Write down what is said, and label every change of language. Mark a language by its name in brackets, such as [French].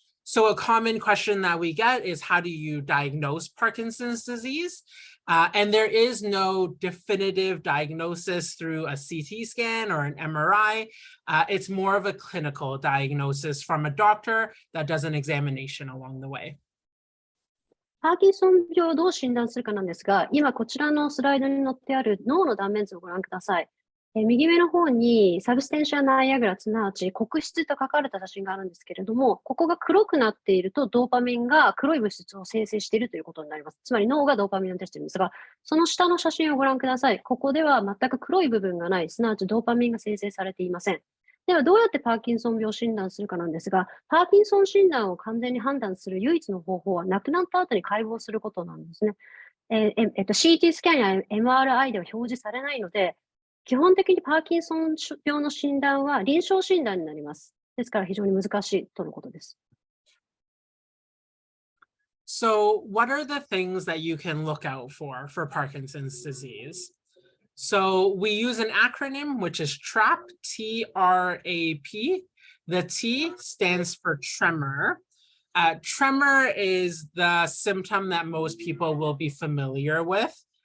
[English] So a common question that we get is, how do you diagnose Parkinson's disease? And there is no definitive diagnosis through a CT scan or an MRI. It's more of a clinical diagnosis from a doctor that does an examination along the way. [Japanese] パーキンソン病をどう診断するかなんですが、今こちらのスライドに載ってある脳の断面図をご覧ください。右上の方にサブステンシャナイアグラ、すなわち黒質と書かれた写真があるんですけれども、ここが黒くなっているとドーパミンが黒い物質を生成しているということになります。つまり脳がドーパミンを出しているんですが、その下の写真をご覧ください。ここでは全く黒い部分がない、すなわちドーパミンが生成されていません。ではどうやってパーキンソン病を診断するかなんですが、パーキンソン診断を完全に判断する唯一の方法は亡くなった後に解剖することなんですね。 CT スキャンや MRI では表示されないので、基本的にパーキンソン病の診断は臨床診断になります。ですから非常に難しいとのことです。 [English] So what are the things that you can look out for Parkinson's disease? So we use an acronym, which is TRAP, T-R-A-P. The T stands for tremor. Tremor is the symptom that most people will be familiar with.